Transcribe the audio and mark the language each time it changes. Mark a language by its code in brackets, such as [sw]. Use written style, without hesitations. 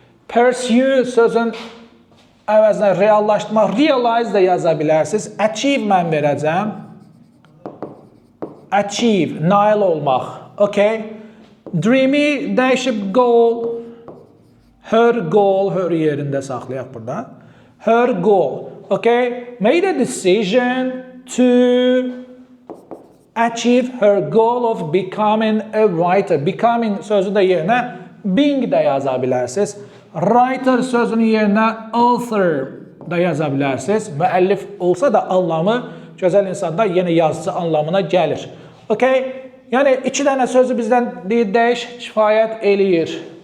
[az] Pursue sözün əvəzinə reallaşdırmaq, realize da yaza bilərsiniz. Achieve mən verəcəm. Achieve, nail olmaq. Okay. Dream'i dəyişib goal. [en] Her goal, [az] her yerində saxlayaq burada. [en] Her goal. Okay. Made a decision to achieve her goal of becoming a writer. [az] Becoming sözü də yerinə being də yaza bilərsiniz. Writer sözünün yerinə author da yaza bilərsiniz. Müəllif olsa da anlamı gözəl insanda yenə yazıcı anlamına gəlir. Okay? Yəni, iki dənə sözü bizdən dəyiş, kifayət eləyir.